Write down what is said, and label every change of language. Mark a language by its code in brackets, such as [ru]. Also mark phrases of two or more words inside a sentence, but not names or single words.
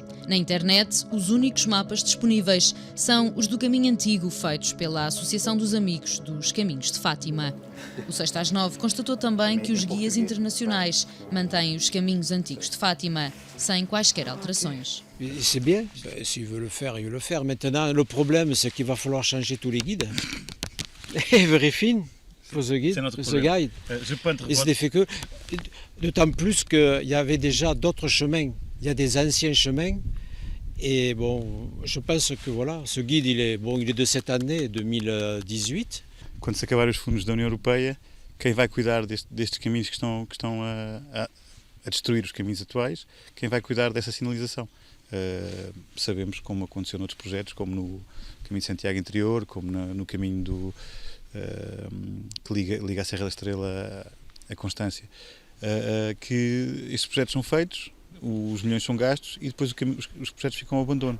[pt] Na internet, os únicos mapas disponíveis são os do caminho antigo, feitos pela Associação dos Amigos dos Caminhos de Fátima. O 6 às 9 constatou também que os guias internacionais mantêm os caminhos antigos de Fátima, sem quaisquer alterações. [fr] C'est bien, s'ils veulent le faire, ils le faire. Maintenant, le problème, c'est qu'il va falloir changer tous les guides. Et vérifier. Pour ce guide, il se fait que, d'autant plus qu'il y avait déjà d'autres chemins, il y a des anciens chemins, et bon, je pense que voilà, ce guide il est de cette année, 2018. [pt] Quando se acabarem os fundos da União Europeia, quem vai cuidar destes caminhos que estão a destruir os caminhos atuais, quem vai cuidar dessa sinalização? Sabemos, como aconteceu noutros projetos, como no caminho de Santiago Interior, como no caminho que liga a Serra da Estrela a Constância, que estes projetos são feitos, os milhões são gastos e depois os projetos ficam ao abandono.